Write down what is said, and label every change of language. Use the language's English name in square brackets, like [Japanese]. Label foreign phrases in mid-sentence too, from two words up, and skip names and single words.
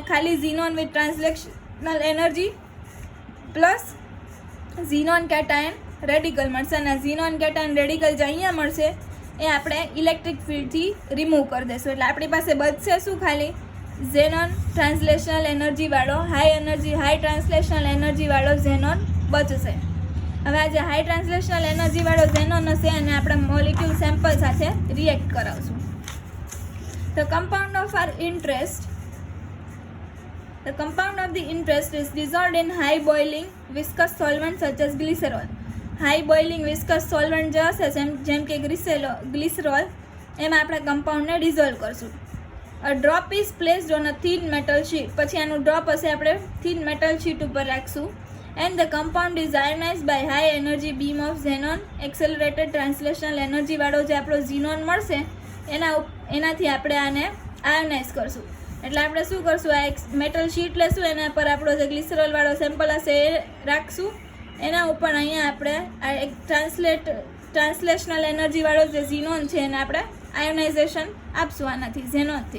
[Gujarati] ખાલી [English] xenon with translational energy plus xenon cation radical [Gujarati] મળશે, અને [English] xenon cation radical [Gujarati] જે અહીંયા મળશે એ આપણે [English] electric fieldથી [Gujarati] રિમૂવ કરી દઈશું. એટલે આપણી પાસે બચશે શું? ખાલી [English] xenon translational energyવાળો high translational energyવાળો [Gujarati] ઝેનોન બચશે. હવે આ જે [English] high translational energyવાળો [Gujarati] ઝેનોન હશે એને આપણે [English] molecule sample [Gujarati] સાથે રિએક્ટ કરાવશું. [English] The compound of the interest is dissolved in high boiling viscous solvent such as glycerol. High boiling viscous solvent [Gujarati] જે હશે જેમ કે ગ્લિસરોલ એમાં આપણે કમ્પાઉન્ડને ડિઝોલ્વ કરશું. [English] A drop is placed on a thin metal sheet. [Gujarati] પછી આનું ડ્રોપ હશે આપણે [English] thin metal sheet [Gujarati] ઉપર રાખશું. [English] And the compound is ionized by high energy beam of xenon accelerated translational energy [Gujarati] વાળો જે આપણો ઝીનોન મળશે એનાથી આપણે આને આયોનાઇઝ કરશું. એટલે આપણે શું કરશું? આ એક [English] metal sheet [Gujarati] લેશું, એના પર આપણો જે ગ્લિસરોલવાળો સેમ્પલ હશે એ રાખશું, એના ઉપર અહીંયા આપણે આ એક [English] translational energyવાળો [Gujarati] જે ઝીનોન છે એને આપણે આયોનાઇઝેશન આપશું આનાથી ઝેનોનથી.